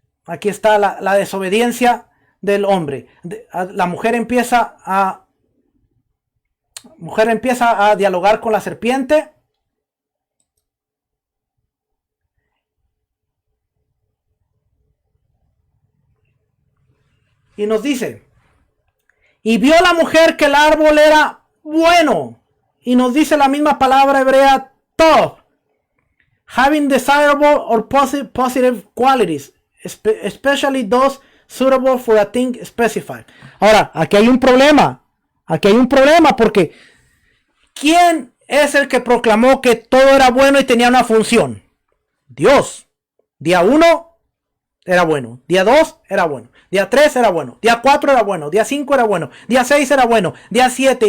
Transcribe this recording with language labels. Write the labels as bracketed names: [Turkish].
[Spanish] Aquí está la desobediencia del hombre. La mujer empieza a dialogar con la serpiente. Y nos dice, y vio la mujer que el árbol era bueno. Y nos dice la misma palabra hebrea, tov. [English] Having desirable or positive qualities, especially those suitable for a thing specified. [Spanish] Ahora, aquí hay un problema. Aquí hay un problema porque ¿quién es el que proclamó que todo era bueno y tenía una función? Dios. Día 1 era bueno. Día 2 era bueno. Día 3 era bueno. Día 4 era bueno. Día 5 era bueno. Día 6 era bueno. Día 7.